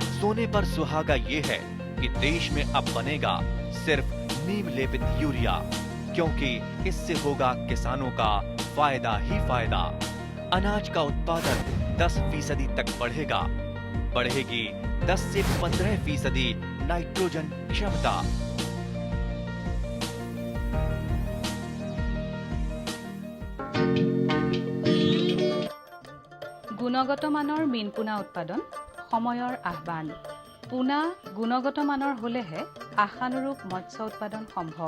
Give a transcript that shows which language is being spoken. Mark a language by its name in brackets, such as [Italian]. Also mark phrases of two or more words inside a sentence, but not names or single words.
[Hindi] सोने पर सुहागा ये है कि देश में अब बनेगा सिर्फ नीम लेपित यूरिया, क्योंकि इससे होगा किसानों का फायदा ही फायदा। अनाज का उत्पादन 10% तक बढ़ेगा। बढ़ेगी 10 से 15% नाइट्रोजन क्षमता। [Assamese] গুণগত মানৰ মীন পোনা উৎপাদন সময়ৰ আহ্বান। পোনা গুণগত মানৰ হলেহে আশানুৰূপ মৎস্য উৎপাদন সম্ভৱ।